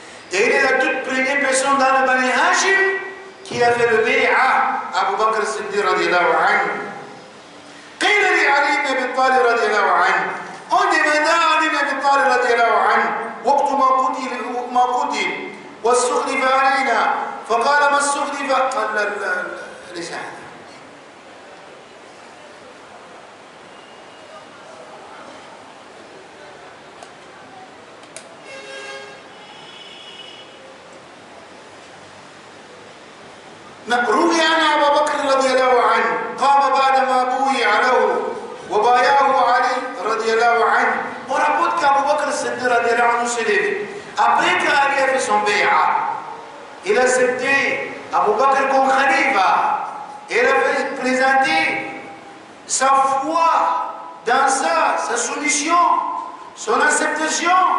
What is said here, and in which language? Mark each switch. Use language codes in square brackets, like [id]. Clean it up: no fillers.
[fr] Et il est la toute première personne dans le Bani Hashim qui a fait le bay'a Abu Bakr al-Siddiq radiallahu anhu. [ar] قيل لعلي بن أبي طالب رضي الله عنه. [fr] On demanda à Ali ibn Abi Talib radiallahu anhu [ar] وقت ما قتل واستخلف علينا فقال ما استخلف قال ليس هذا. روي عن ابا بكر رضي الله عنه قام بعدما بويع له وبايعه علي رضي الله عنه. [fr] On rapporte qu'Abu Bakr Siddiq radiallahu anhu s'est levé. Après qu'Ali a fait son bay'a, il a accepté Abu Bakr comme khalifa. Il a fait présenter sa foi dans ça, sa soumission, son acceptation.